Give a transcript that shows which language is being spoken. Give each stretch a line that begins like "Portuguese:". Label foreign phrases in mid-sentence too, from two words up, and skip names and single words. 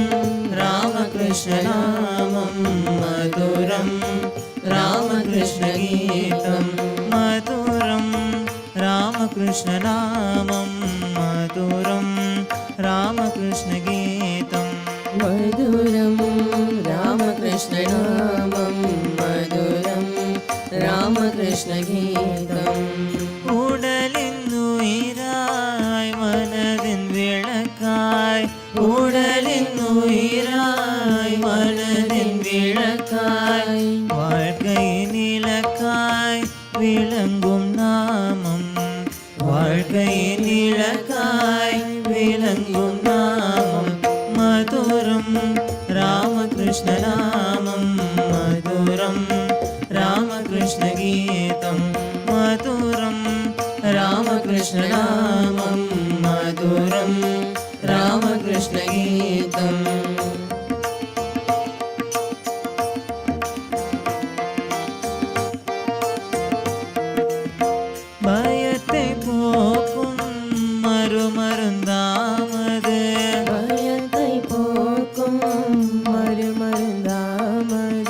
Sanskrit: रामकृष्णनामं मधुरं रामकृष्णगीतं मधुरं रामकृष्णनामं मधुरं रामकृष्णगीतं मधुरं रामकृष्णनामं मधुरं रामकृष्णगीतम्
Tamil: உடலின்னுயிராய் மனதின் விளக்காய் உடலின்னுயிராய் மனதின் விளக்காய் வாழ்க்கையின் இலக்காய் விளங்கும் நாமம் வாழ்க்கையின் இலக்காய் விளங்கும் நாமம் மதுரம் ராமகிருஷ்ணநாமம்
Sanskrit: மதுரம் रामकृष्णगीतं मधुरं रामकृष्णनामं मधुरं रामकृष्णगीतम्
Tamil: பயத்தை போக்கும் மறுமருந்தாமது பயத்தை போக்கும் மறுமருந்தாமது